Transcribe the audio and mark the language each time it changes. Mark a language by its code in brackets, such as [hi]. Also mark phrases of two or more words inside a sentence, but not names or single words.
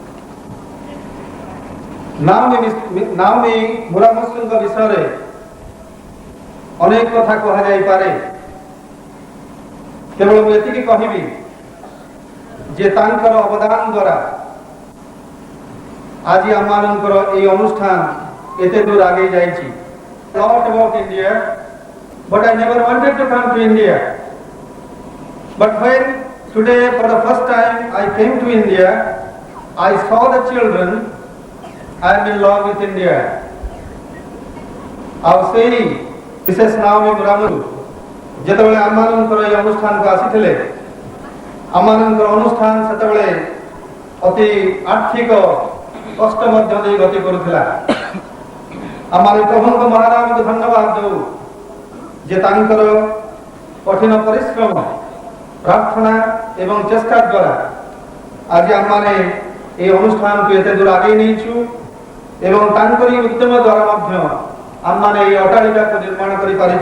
[or] ନାଓମି ମୁରାମାତ୍ସୁଙ୍କ ବିଷୟରେ ଅନେକ କଥା କୁହାଯାଇପାରେ। କେବଳ ମୁଁ ଏତିକି କହିବି ଯେ ତାଙ୍କର ଅବଦାନ ଦ୍ୱାରା ଆଜି ଆମମାନଙ୍କର ଏହି ଅନୁଷ୍ଠାନ ଏତେ ଦୂର ଆଗେଇ ଯାଇଛି। [en] Thought about India, but I never wanted to come to India. But when today for the first time I came to India, I saw the children. I am in love with India. [or] ଆଉ ସେହି ବିଶେଷ ନାଓମି ମୁରାମାତ୍ସୁ ଯେତେବେଳେ ଆମମାନଙ୍କର ଏହି ଅନୁଷ୍ଠାନକୁ ଆସିଥିଲେ, ଆମମାନଙ୍କର ଅନୁଷ୍ଠାନ ସେତେବେଳେ ଅତି ଆର୍ଥିକ କଷ୍ଟ ମଧ୍ୟ ଦେଇ ଗତି କରୁଥିଲା। ଆମେ ପ୍ରଭୁଙ୍କ ମହାନାମକୁ ଧନ୍ୟବାଦ ଦେଉ ଯେ ତାଙ୍କର କଠିନ ପରିଶ୍ରମ, ପ୍ରାର୍ଥନା ଏବଂ ଚେଷ୍ଟା ଦ୍ୱାରା ଆଜି ଆମମାନେ ଏହି ଅନୁଷ୍ଠାନକୁ ଏତେ ଦୂର ଆଗେଇ ନେଇଛୁ ଏବଂ ତାଙ୍କରି ଉଦ୍ୟମ ଦ୍ୱାରା ମଧ୍ୟ ଆମମାନେ ଏହି ଅଟ୍ଟାଳିକାକୁ ନିର୍ମାଣ କରିପାରିଛୁ।